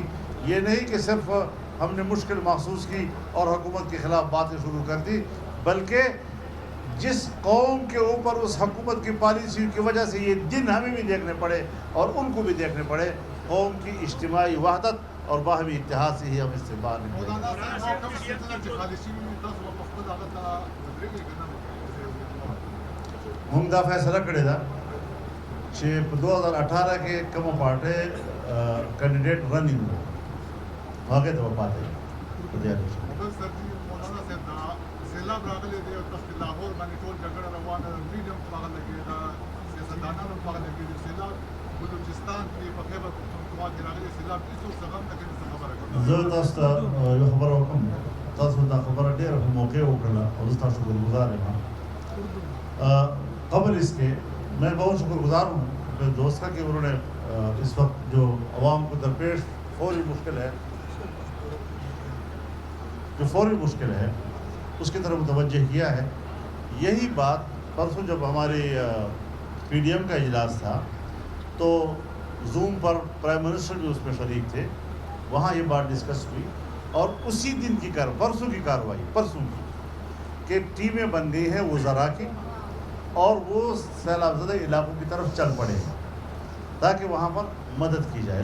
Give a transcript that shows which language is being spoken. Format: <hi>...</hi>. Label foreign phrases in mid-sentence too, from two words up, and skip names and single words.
<ur>یہ نہیں کہ صرف ہم نے مشکل محسوس کی اور حکومت کے خلاف باتیں شروع کر دی، بلکہ جس قوم کے اوپر اس حکومت کی پالیسی کی وجہ سے یہ دن ہمیں بھی دیکھنے پڑے اور ان کو بھی دیکھنے پڑے، قوم کی اجتماعی وحدت اور باہمی اتحاد سے ہی ہم اس سے باہر نکلیں گے۔</ur> <ps>موږ دا فیصله کړې ده چې په 2018 کې کومه پارټۍ</ps> <en>candidate running</en> <ps>و هغې ته به پاتې وي په دې الیکشن کې۔ مولانا صاحب دا سیلاب راغلی دی او تاسو لاهور باندې ټول جګړه روانه ده، میډیم پاغه لګېده، سیاستدانان هم پاغه لګېدي، سیلاب بلوچستان کې په خیبر پختونخوا کې راغلی سیلاب هېڅوک څه غم نه کوي، څه خبره کوي؟ زه تاسو ته یو خبره وکړم، تاسو دا خبره ډېره په موقع وکړله او زه ستاسو شکرګزار یم۔</ps> <ur>قبل اس کے میں بہت شکر گزار ہوں میرے دوست کا کہ انہوں نے اس وقت جو عوام کو درپیش فوری مشکل ہے اس کی طرف متوجہ کیا ہے۔ یہی بات پرسوں جب ہماری پی ڈی ایم کا اجلاس تھا تو زوم پر</ur> <en>prime minister</en> <ur>بھی اس میں شریک تھے، وہاں یہ بات ڈسکس ہوئی اور اسی دن کی پرسوں کی کہ ٹیمیں بن گئی ہیں وزراء کی اور وہ سیلاب زدہ علاقوں کی طرف چل پڑے تاکہ وہاں پر مدد کی جائے۔</ur>